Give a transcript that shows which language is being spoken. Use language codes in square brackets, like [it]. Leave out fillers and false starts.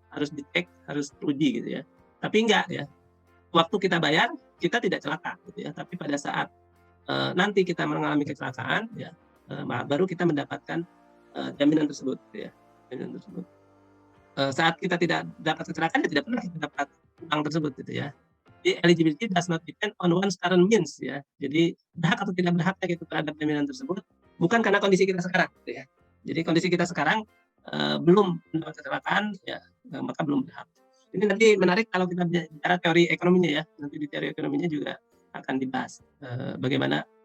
[id] Harus dicek, harus teruji gitu ya. Tapi enggak ya. Waktu kita bayar kita tidak celaka gitu ya. Tapi pada saat nanti kita mengalami kecelakaan ya, baru kita mendapatkan jaminan tersebut gitu ya, jaminan tersebut. Saat kita tidak dapat kecelakaan ya tidak pernah kita dapat uang tersebut gitu ya. [en] Jadi eligibility does not depend on one's current means ya. [id] Jadi berhak atau tidak berhaknya gitu terhadap jaminan tersebut bukan karena kondisi kita sekarang gitu ya. Jadi kondisi kita sekarang belum mendapat kecelakaan ya, maka belum berhak. Ini nanti menarik kalau kita bicara teori ekonominya ya. Nanti di teori ekonominya juga akan dibahas bagaimana.